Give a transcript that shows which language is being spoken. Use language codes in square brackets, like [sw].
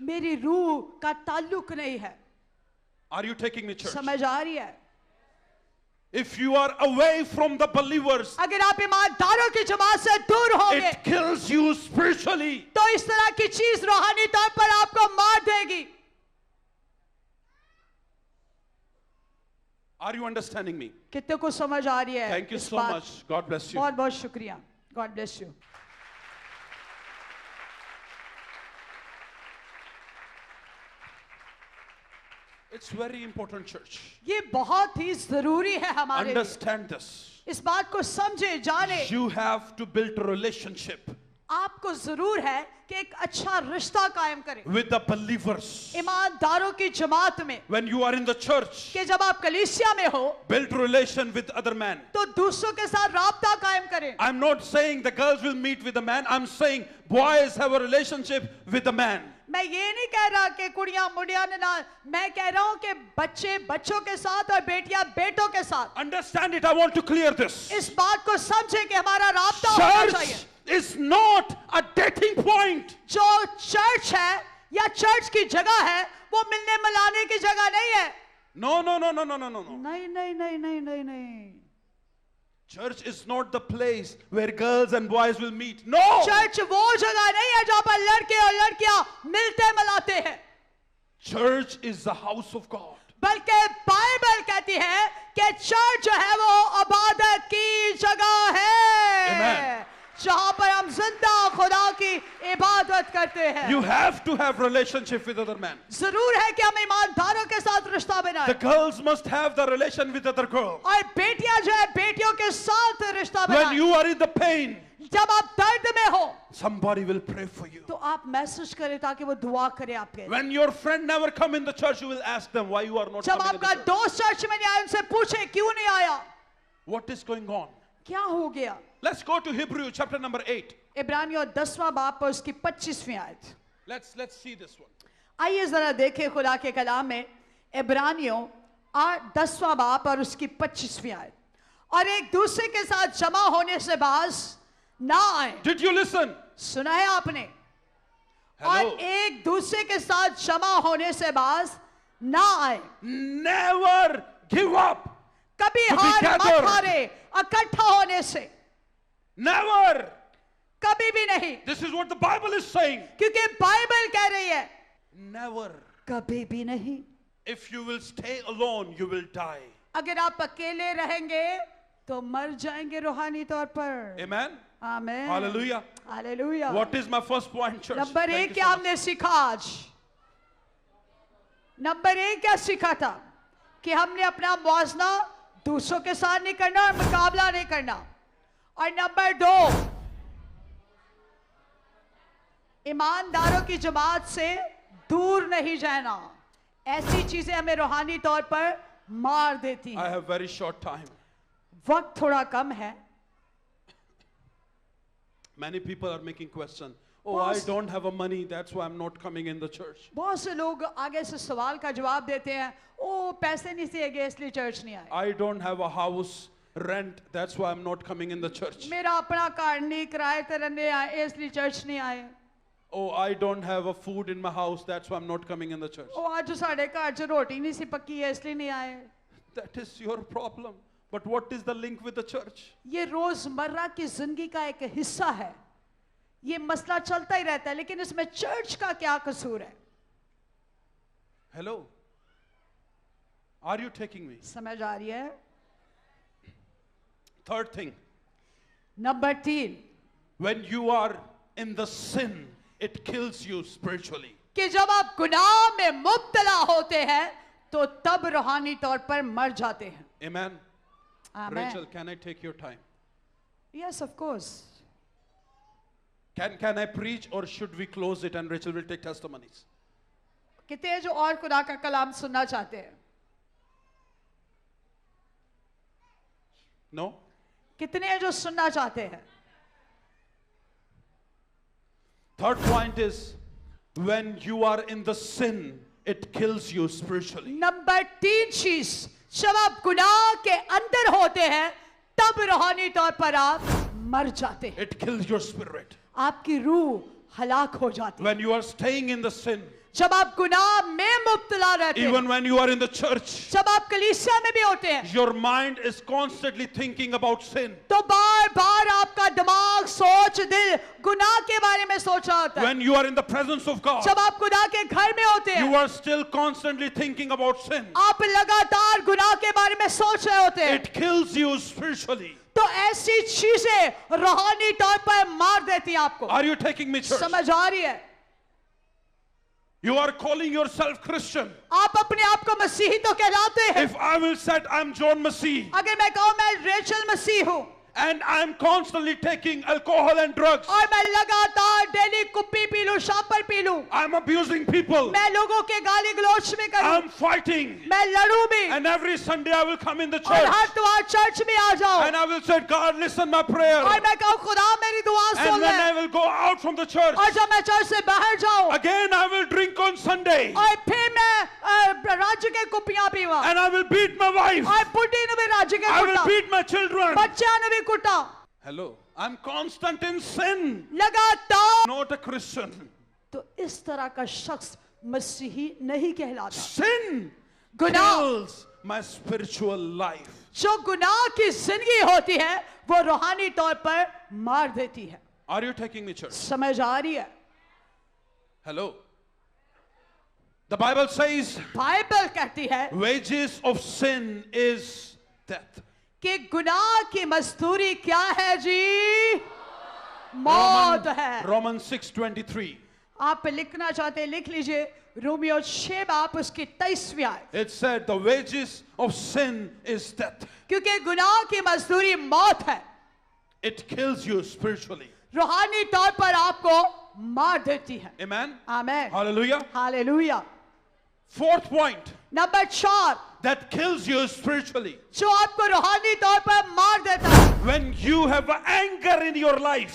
[hi] मेरी रूह का ताल्लुक नहीं है। [en] Are you taking me, church? [hi] समझ आ रही है? [en] If you are away from the believers, [hi] अगर आप ईमानदारों की जमात से दूर होंगे [en] it kills you spiritually. [hi] तो इस तरह की चीज रूहानी तौर पर आपको मार देगी। [en] Are you understanding me? [hi] कितने को समझ आ रही है? [en] Thank you [hi] इस [en] so [hi] बात? [en] much. God bless you. [hi] बहुत बहुत शुक्रिया। [en] God bless you. It's very important, church. [hi] ये बहुत ही जरूरी है हमारे लिए। [en] Understand this. [hi] इस बात को समझे जाने। [en] You have to build a relationship [hi] आपको जरूर है कि एक अच्छा रिश्ता कायम करें [en] with the believers. [hi] ईमानदारों की जमात में। [en] When you are in the church, [hi] कि जब आप कलीसिया में हो [en] build relation with other men. [hi] तो दूसरों के साथ राब्ता कायम करें। [en] I'm not saying the girls will meet with the man. I'm saying boys have a relationship with the man. [hi] मैं ये नहीं कह रहा कि कुड़ियां मुड़ियां ने ना, मैं कह रहा हूं कि बच्चे बच्चों के साथ और बेटियां बेटों के साथ। [en] Understand it. I want to clear this. [hi] इस बात को समझे कि हमारा राब्ता होना चाहिए। [en] Church is not a dating point. [hi] जो चर्च है या चर्च की जगह है वो मिलने मिलाने की जगह नहीं है। [en] No, no, no, no, no, no, no, no. [hi] नहीं नहीं नहीं नहीं नहीं नहीं। [en] Church is not the place where girls and boys will meet. No. [hi] Church वो जगह नहीं है जहाँ पर लड़के और लड़कियां मिलते मिलाते हैं। [en] Church is the house of God. [hi] बल्कि बाइबल कहती है कि चर्च जो है वो इबादत की जगह है। [en] Amen. [hi] जहाँ पर हम जिंदा खुदा की इबादत करते हैं। [en] You have to have relationship with other men. [hi] जरूर है कि हम ईमानदारों के साथ रिश्ता [en] The [hi] बनाएं। [en] girls must have the relation with other girls. [hi] और बेटियां जो है बेटियों के साथ रिश्ता [en] When [hi] बनाएं। [en] you are in the pain, [hi] जब आप दर्द में हो [en] somebody will pray for you. [hi] तो आप मैसेज करें ताकि वो दुआ करे आपके। [en] When your friend never come in the church, you will ask them why you are not [hi] जब [en] coming in the [hi] आपका [en] church. [hi] दोस्त चर्च में नहीं आया उनसे पूछे क्यों नहीं आया, [en] What is going on? [hi] क्या हो गया। [en] Let's go to Hebrew chapter number 8. [hi] इब्रानियों 10वां बाब पर उसकी 25वीं आयत। [en] Let's see this one. [hi] आइए जरा देखें खुदा के कलाम में इब्रानियों 10वां बाब और उसकी 25वीं आयत। और एक दूसरे के साथ जमा होने से बाज ना आए। [en] Did you listen? [hi] सुना है आपने? [en] Hello. [hi] और एक दूसरे के साथ जमा होने से बाज ना आए। [en] Never give up. [hi] कभी [en] To be [hi] हार मत [en] gathered. [hi] हारे इकट्ठा होने से, [en] Never. [hi] कभी भी नहीं। [en] This is what the Bible is saying. [hi] क्योंकि बाइबल कह रही है [en] Never. [hi] कभी भी नहीं। [en] If you will stay alone, you will die. [hi] अगर आप अकेले रहेंगे तो मर जाएंगे रूहानी तौर पर। [en] Amen. [hi] आमीन। [en] Hallelujah. [hi] Hallelujah. [en] What is my first point, church? [hi] Number [en] Thank [hi] एक [en] you [hi] क्या [en] so much. [hi] हमने सीखा आज? नंबर एक क्या सीखा था? कि हमने अपना मुआवजा दूसरों के साथ नहीं करना और मुकाबला नहीं करना। और नंबर 2, ईमानदारों की जमात से दूर नहीं जाना। ऐसी चीजें हमें रूहानी तौर पर मार देती [en] I [hi] हैं। [en] have very short time. [hi] वक्त थोड़ा कम है। [en] Many people are making question. Oh, I don't have a money, that's why I'm not coming in the church. [hi] बहुत से लोग आगे से सवाल का जवाब देते हैं, ओ पैसे नहीं देंगे इसलिए चर्च नहीं आए. [en] I don't have a house rent, that's why I'm not coming in the church. [hi] मेरा अपना घर नहीं, किराए पे रहने आए इसलिए चर्च नहीं आए. [en] Oh, I don't have a food in my house, that's why I'm not coming in the church. [pa] ओ आज साढ़े घर च रोटी नहीं सी पक्की है इसलिए नहीं आए. [en] That is your problem. But what is the link with the church? [hi] ये रोजमर्रा की जिंदगी का एक हिस्सा है. ये मसला चलता ही रहता है, लेकिन इसमें चर्च का क्या कसूर है? [en] Hello? Are you taking me? [hi] समझ आ रही है? [en] Third thing, [hi] number 3, [en] when you are in the sin, it kills you spiritually. [hi] कि जब आप गुनाह में मुब्तला होते हैं तो तब रूहानी तौर पर मर जाते हैं. [en] Amen? Amen. Rachel, can I take your time? Yes, of course. Can I preach or should we close it and Rachel will take testimonies? [hi] कितने हैं जो और खुदा का कलाम सुनना चाहते हैं? [en] No? [hi] कितने हैं जो सुनना चाहते हैं? [en] Third point is, when you are in the sin, it kills you spiritually. [hi] Number 3 चीज, जब आप गुनाह के अंदर होते हैं तब रूहानी तौर पर आप मर जाते हैं. [en] It kills your spirit. [hi] आपकी रूह हलाक हो जाती है. [en] When you are staying in the sin, [hi] जब आप गुनाह में मुब्तला रहते हैं, [en] even when you are in the church, [hi] जब आप कलीसिया में भी होते हैं, [en] your mind is constantly thinking about sin. [hi] तो बार बार आपका दिमाग, सोच, दिल गुनाह के बारे में सोच रहा होता है. [en] When you are in the presence of God, [hi] जब आप खुदा के घर में होते [en] you [hi] हैं, [en] are still constantly thinking about sin. [hi] आप लगातार गुनाह के बारे में सोच रहे होते हैं. [en] It kills you spiritually. [hi] तो ऐसी चीजें रूहानी तौर पर मार देती हैं आपको. [en] Are you taking me, church? [hi] समझ आ रही है? [en] You are calling yourself Christian. [hi] आप अपने आप को मसीही तो कहलाते हैं. [en] If I will say I'm John Masih [hi] अगर मैं कहूं मैं रेचल मसीह हूं [en] and I'm constantly taking alcohol and drugs, [hi] और मैं लगातार डेली कुप्पी पी लूं, शाम पर पी लूं, [en] I'm abusing people, [hi] मैं लोगों के गाली गलौच में करूं, [en] I'm fighting, [hi] मैं लड़ूं भी, [en] and every Sunday I will come in the [hi] और [en] church [hi] हर त्योहार चर्च में आ जाऊं, [en] and I will say, God, listen my prayer. [hi] और मैं कहूं खुदा मेरी दुआ सुन [en] And [hi] ले, [en] when I will go out from the church, [hi] और जब मैं चर्च से बाहर जाऊं, [en] again I will drink on Sunday [pa] और फिर मैं राज्य के कुप्पियां पीवा, [en] and I will beat my wife. [pa] और बुढ़ी ने भी राज्य के [en] I will [pa] कुटा, [en] beat my children. [pa] बच्चा ने भी कुटा. [en] Hello, I'm constant in sin, [hi] लगातार. [en] not a Christian. [hi] तो इस तरह का शख्स मसीही नहीं कहलाता. [en] Sin [hi] गुनाह, [en] kills my spiritual life. [hi] जो गुनाह की जिंदगी होती है वो रूहानी तौर पर मार देती है. [en] Are you taking me, church? [hi] समझ आ रही है? [en] Hello. The Bible says, [hi] Bible कहती है [en] wages of sin is death. [hi] कि गुनाह की मजदूरी क्या है जी? मौत है. [en] Romans 6:23. [hi] आप लिखना चाहते हैं लिख लीजिए. रोमियो 6 बाप उसकी 23वीं आयत. [en] It said the wages of sin is death. [hi] क्योंकि गुनाह की मजदूरी मौत है. [en] It kills you spiritually. [hi] रूहानी तौर पर आपको मार देती है. [en] Amen. [hi] Amen. [en] Hallelujah. [hi] Hallelujah. [en] Fourth point [hi] number 4 [en] that kills you spiritually. [hi] जो आपको रूहानी तौर पर मार देता है, [en] When you have anger in your life,